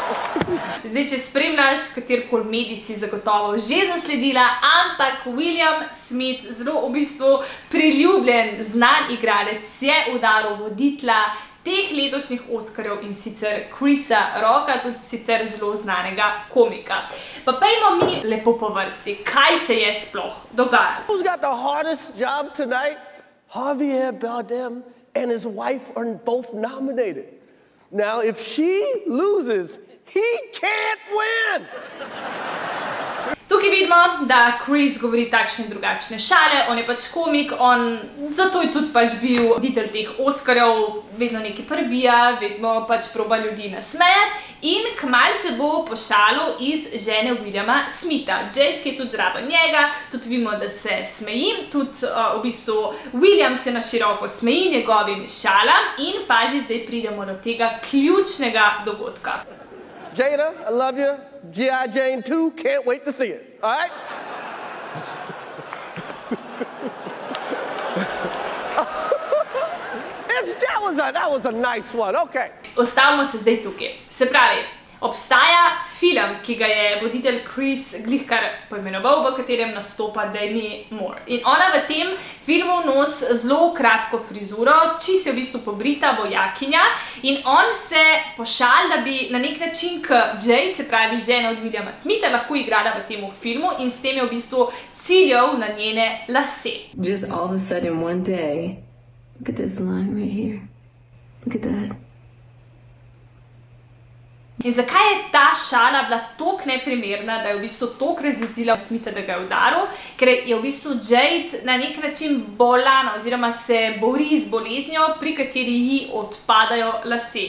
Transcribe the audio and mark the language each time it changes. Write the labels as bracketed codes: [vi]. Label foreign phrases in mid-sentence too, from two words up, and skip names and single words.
[sl] Zdaj, če spremljaš katerikoli medij, si zagotovo že zasledila, ampak William Smith, zelo v bistvu priljubljen, znan igralec, je udaril voditelja teh letošnjih Oskarjev in sicer Chrisa Rocka, tudi sicer zelo znanega komika. Pa pejmo mi lepo po vrsti, kaj se je sploh dogajalo. [en] Who's got the hardest job tonight? Javier Bardem and his wife are both nominated. Now, if she loses, he can't win! [sl] Tukaj vidimo, da Chris govori takšne in drugačne šale, on je pač komik, zato je tudi pač bil voditelj teh Oskarjev, vedno nekaj prbija, vedno pač proba ljudi nasmejati in kmalu se bo pošalil iz žene Williama Smitha. Jade, ki je tudi zraven njega, tudi vidimo, da se smeji, tudi v bistvu William se na široko smeji njegovim šalam in pazi, zdaj pridemo do tega ključnega dogodka. [en] Jada, I love you. G.I. Jane 2, can't wait to see it. All right? That was a nice one. Okay. [sl] Ostavimo se zdaj tukaj. Se pravi, obstaja film, ki ga je voditelj Chris glihkar poimenoval, v katerem nastopa Demi Moore. In ona v tem filmu nosi zelo kratko frizuro, čisto je v bistvu pobrita vojakinja in on se pošali, da bi na nek način Jade, se pravi žena od Williama Smitha, lahko igrala v tem filmu in s tem je v bistvu ciljal na njene lase. [en] Just all of a sudden one day, look at this line right here. Look at that. [sl] In zakaj je ta šala bila toliko neprimerna, da je v bistvu toliko razjezila Smitha, da ga je udaril? Ker je v bistvu Jade na nek način bolana oziroma se bori z boleznjo, pri kateri ji odpadajo lase.